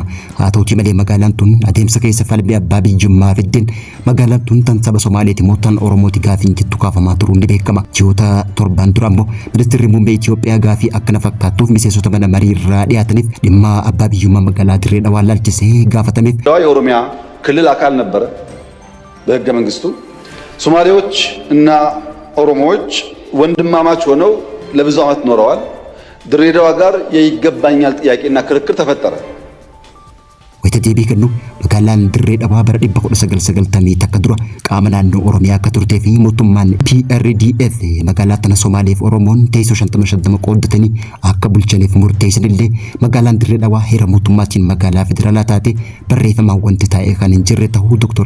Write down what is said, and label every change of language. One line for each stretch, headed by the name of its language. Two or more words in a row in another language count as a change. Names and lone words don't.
Oromo: Haa ta'uutii malee magaalaan tun adeemsa keessa falmii abbaa biyyummaa fiddeen magaalaan tun tan saba Somaaleeti mootaan Oromooti gaafiin jettu kaafamaa turuun ni beekama. Ji'oota 7 dura immoo ministeerri muummee Itoophiyaa gaafii akkana fakkaatuuf miseensota mana marii irraa dhiyaataniif dhimma abbaa biyyummaa magaalaa Dirree Dhawaa laalchisee gaafatameef
Amharic: የኦሮሚያ ክልል አካል ነበረ በሕገ መንግስቱ። ሶማሌዎች እና ኦሮሞዎች ወንድማማች ሆነው ለብዙ ዓመት ኖረዋል። ድሬዳዋ ጋር የይገባኛል ጥያቄና ክርክር ተፈጠረ።
Oromo: wayita deebii kennu magaalaan Dirree Dhawaa bara 1990 takka dura qaama naannoo Oromiyaa akka turtee fi mootummaan PRDF magaalaa tana Somaalee fi Oromoon teessoo 55 qooddatanii akka bulchaniif murteessanillee magaalaan Dirree Dhawaa heera mootummaatiin magaalaa federaalaa taate barreeffamaan wanti taa'ee kan hin jirre ta'uu Dr.